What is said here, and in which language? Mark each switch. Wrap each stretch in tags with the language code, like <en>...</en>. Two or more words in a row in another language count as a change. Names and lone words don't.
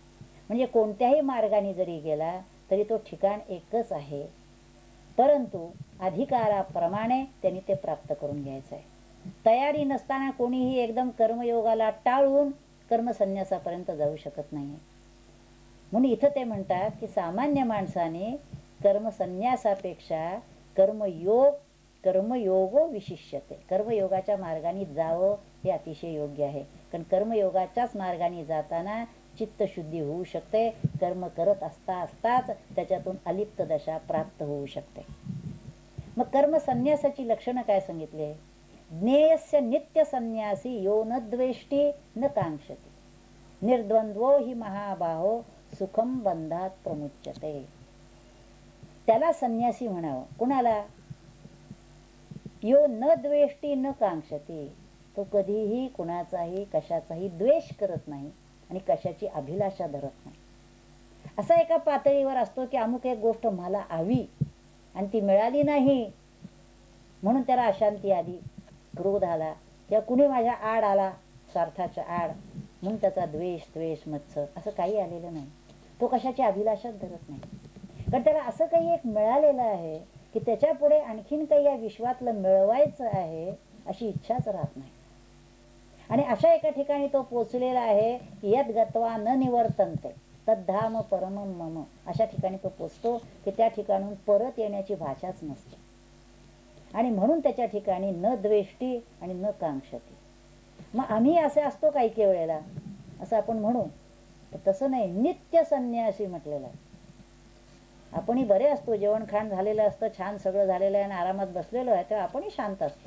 <mr>म्हणजे कोणत्याही मार्गाने जरी गेला तरी तो ठिकाण एकच आहे, परंतु अधिकाराप्रमाणे त्यांनी ते प्राप्त करून घ्यायचं आहे. तयारी नसताना कोणीही एकदम कर्मयोगाला टाळून कर्मसन्यासापर्यंत जाऊ शकत नाही. म्हणून इथं ते म्हणतात की सामान्य माणसाने कर्मसन्यासापेक्षा</mr> <sa>कर्मयोगो विशिष्यते,</sa> <mr>कर्मयोगाच्या मार्गाने जावं हे अतिशय योग्य आहे. कारण कर्मयोगाच्याच मार्गाने जाताना चित्तशुद्धी होऊ शकते. कर्म करत असता असताच त्याच्यातून अलिप्त दशा प्राप्त होऊ शकते. मग कर्मसन्यासाची लक्षणं काय सांगितले?</mr> <sa>ज्ञेयस्य नित्य संन्यासी यो न द्वेष्टी न कांक्षती, निर्द्वंद्वो हि महाबाहो सुखम बंधात प्रमुच्यते.</sa> <mr>त्याला संन्यासी म्हणावं. कुणाला?</mr> <sa>यो न द्वेष्टी न कांक्षती,</sa> <mr>तो कधीही कुणाचाही कशाचाही द्वेष करत नाही आणि कशाची अभिलाषा धरत नाही. असा एका पातळीवर असतो की अमुक एक गोष्ट मला हवी आणि ती मिळाली नाही म्हणून त्याला अशांती आली, क्रोध आला, किंवा कुणी माझ्या आड आला, स्वार्थाच्या आड, म्हणून त्याचा द्वेष मत्सर असं काही आलेलं नाही. तो कशाची अभिलाषाच धरत नाही. कारण त्याला असं काही एक मिळालेलं आहे की त्याच्या पुढे आणखीन काही या विश्वातलं मिळवायचं आहे अशी इच्छाच राहत नाही. आणि अशा एका ठिकाणी तो पोचलेला आहे की</mr> <sa>यद गत्वा न निवर्तन्ते तद्धाम परमम मम,</sa> <mr>अशा ठिकाणी तो पोचतो की त्या ठिकाणून परत येण्याची भाषाच नसते. आणि म्हणून त्याच्या ठिकाणी</mr> <sa>न द्वेष्टी</sa> <mr>आणि</mr> <sa>न कांक्षती.</sa> <mr>मग आम्ही असे असतो काही काही वेळेला असं आपण म्हणू, तर तसं नाही.</mr> <sa>नित्य संन्यासी</sa> <mr>म्हटलेलं आहे. आपणही बरे असतो, जेवण खाण झालेलं असतं, छान सगळं झालेलं आहे आणि आरामात बसलेलो आहे, तेव्हा आपणही शांत असतो.</mr>